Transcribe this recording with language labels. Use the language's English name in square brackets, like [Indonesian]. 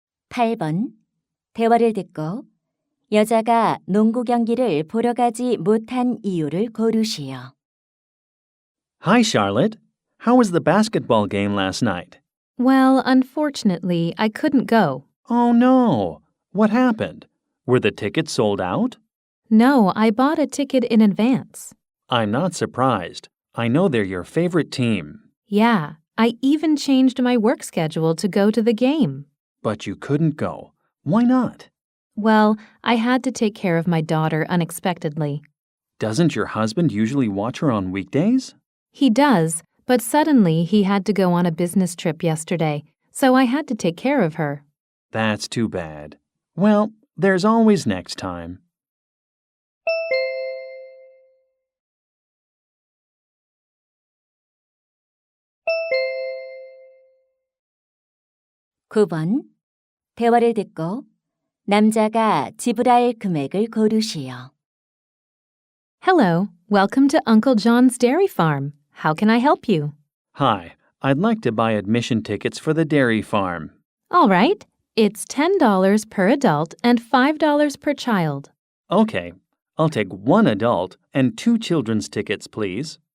[Korean] (8번) 대화를 듣고 여자가 농구 경기를 보러 가지 못한 이유를 고르시오. [English] Hi, Charlotte. How was the basketball game last night? Well, unfortunately, I couldn't go. Oh, no. What happened? Were the tickets sold out? No, I bought a ticket in advance. I'm not surprised. I know they're your favorite team. Yeah, I even changed my work schedule to go to the game. But you couldn't go. Why not? Well, I had to take care of my daughter unexpectedly. Doesn't your husband usually watch her on weekdays? He does, but suddenly he had to go on a business trip yesterday, so I had to take care of her. That's too bad. Well, there's always next time. [Korean] (9번) 대화를 듣고 남자가 지불할 금액을 고르시오. [English] Hello, welcome to Uncle John's Dairy Farm. How can I help you? Hi, I'd like to buy admission tickets for the dairy farm. All right, it's $10 per adult and $5 per child. Okay, I'll take one adult and two children's tickets, please.